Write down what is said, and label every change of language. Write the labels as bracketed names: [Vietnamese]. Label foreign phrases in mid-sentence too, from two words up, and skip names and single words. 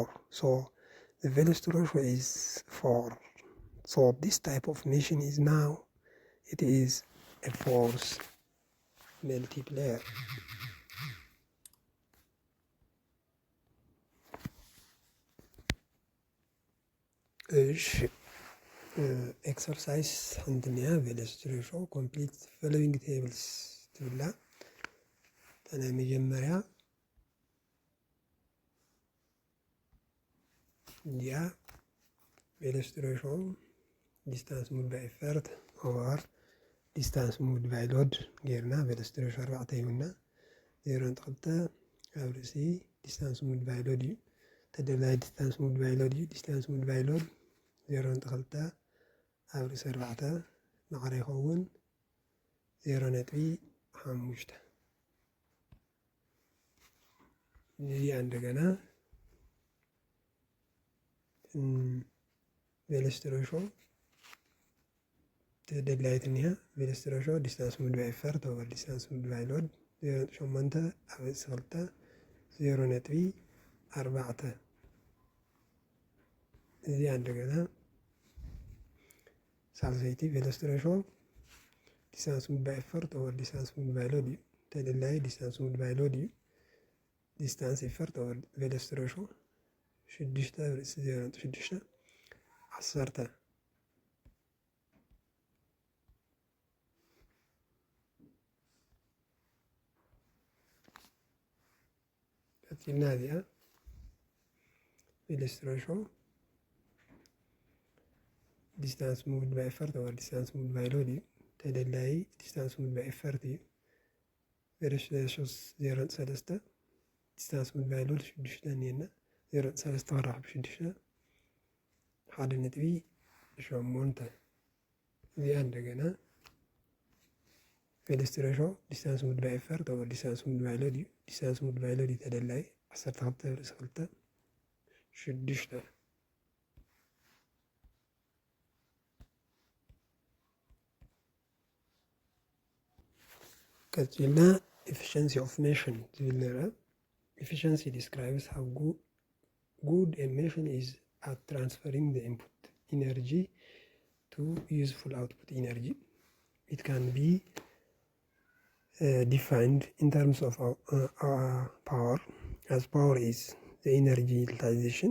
[English] So the velocity ratio is 4. So this type of machine is now, it is a force multiplier. እሺ exercise አንድኛ velocity ratio complete following tables ትብላ ተና [Amharic] መጀመሪያ ያ [English] ቬሎሲቲ ratio distance moved by effort over distance moved by load ጌርና velocity ratio 4 ይሁንና 0.2 [Tigrinya] ኣብ ርእሲ [English] distance moved by load [Tigrinya] እዩ ተደላይ [English] distance moved by load እዩ distance moved by load 0.2 [Tigrinya] ኣብ ርእሲ [English] 4 [Tigrinya] ማዕረ ይኸውን [English] 0.5 [Tigrinya] እዚኣ እንደገና [English] velocity ratio [Tigrinya] ተደላይት እኒሃ [English] velocity ratio distance moved by effort over distance moved by load 0.8 [Tigrinya] ኣብ ርእሲ [English] 2 0.4 [Tigrinya] እዚኣ እንደገና [English] ሳልሰይቲ velocity ratio distance moved by effort over distance moved by load [Tigrinya] እዩ ተደላይ [English] distance moved by load እዩ distance effort over velocity ratio 6 [Tigrinya] ኣብ ርእሲ [English] 0.6 10 [Tigrinya] ቀጥልና እዚኣ [English] velocity ratio distance moved by effort over distance moved by load [Tigrinya] እዩ ተደላይ [English] distance moved by effort እዩ velocity ratio 0.3 distance moved by load 6 [Tigrinya] እኒአና 0.3 ወራሕ ብ6 1.8 እዚኣ እንደገና [English] velocity ratio distance moved by effort over distance moved by load እዩ distance moved by load [Tigrinya] ተደላይ 12 ርእሲ 2 6 ቀጥልና [English] efficiency of machine [Tigrinya] ዝብል ንርአ [English] efficiency describes how good a machine is at transferring the input energy to useful output energy. It can be defined in terms of power, as power is the energy utilization.